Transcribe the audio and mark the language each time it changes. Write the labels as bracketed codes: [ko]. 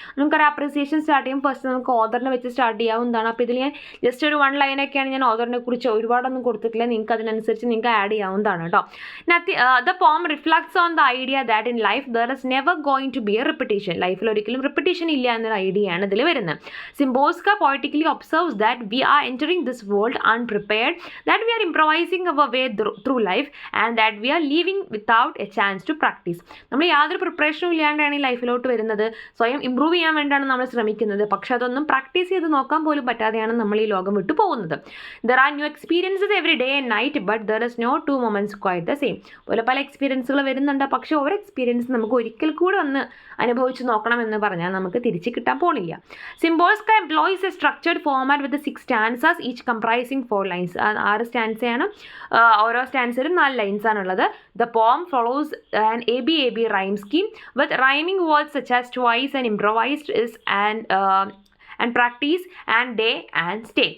[ml] നമുക്കൊരു appreciation start ചെയ്യും. First നമുക്ക് ഓതറിനെ വെച്ച് സ്റ്റാർട്ട് ചെയ്യാവുന്നതാണ്. അപ്പോൾ ഇതിൽ ഞാൻ ജസ്റ്റ് ഒരു 1 ലൈനൊക്കെയാണ് ഞാൻ ഓതറിനെ കുറിച്ച് ഒരുപാടൊന്നും കൊടുത്തിട്ടില്ല. നിങ്ങൾക്ക് അതിനനുസരിച്ച് നിങ്ങൾക്ക് ആഡ് ചെയ്യാവുന്നതാണ് കേട്ടോ. [en] The poem reflects on the idea that in life there is never going to be a repetition. [ml] ലൈഫിൽ ഒരിക്കലും റിപ്പിറ്റേഷൻ ഇല്ല എന്നൊരു ഐഡിയ ആണ് ഇതിൽ വരുന്നത്. [en] Szymborska poetically observes that we are entering this world unprepared, that we are improvising our way through life, and that we are leaving without a chance to practice. [ml] നമ്മൾ യാതൊരു പ്രിപ്പറേഷനും ഇല്ലാണ്ടാണ് ഈ ലൈഫിലോട്ട് വരുന്നത്. സ്വയം ഇമ്പ്രൂവ് ചെയ്യാൻ വേണ്ടിയാണ് നമ്മൾ ശ്രമിക്കുന്നത്. പക്ഷെ അതൊന്നും പ്രാക്ടീസ് ചെയ്ത് നോക്കാൻ പോലും പറ്റാതെയാണ് നമ്മൾ ഈ ലോകം വിട്ടു പോകുന്നത്. [en] There are new experiences every day and night, but there is no two moments quite the same. [ml] പോലെ പല എക്സ്പീരിയൻസുകൾ വരുന്നുണ്ട്. പക്ഷെ ഓരോ എക്സ്പീരിയൻസ് നമുക്ക് ഒരിക്കൽ കൂടെ ഒന്ന് അനുഭവിച്ച് നോക്കണം എന്ന് പറഞ്ഞാൽ നമുക്ക് തിരിച്ച് കിട്ടാൻ പോണില്ല. [en] Szymborska employs a structured format with 6 stanzas, each comprising 4 lines. [ml] 6 സ്റ്റാൻസയാണ്. ഓരോ സ്റ്റാൻസിലും 4 lines ആണുള്ളത്. [en] The poem follows an ABAB rhyme scheme with rhyming words such as twice and improvised is and practice and day and stay.